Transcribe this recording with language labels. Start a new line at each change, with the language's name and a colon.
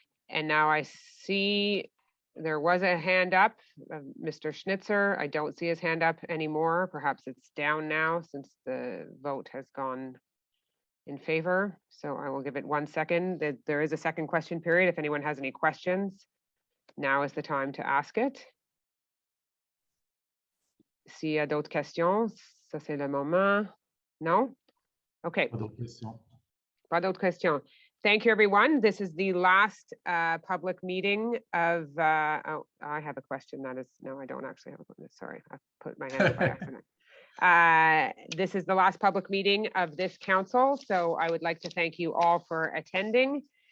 English: And now I see there was a hand up of Mr. Schnitzer. I don't see his hand up anymore. Perhaps it's down now since the vote has gone in favor. So I will give it 1 second. There is a second question period. If anyone has any questions, now is the time to ask it.
French: S'il y a d'autres questions, ça c'est le moment.
English: No? Okay.
French: Pas d'autres questions.
English: Thank you, everyone. This is the last public meeting of, oh, I have a question. That is, no, I don't actually have a question. Sorry, I put my hand up by accident. This is the last public meeting of this council. So I would like to thank you all for attending.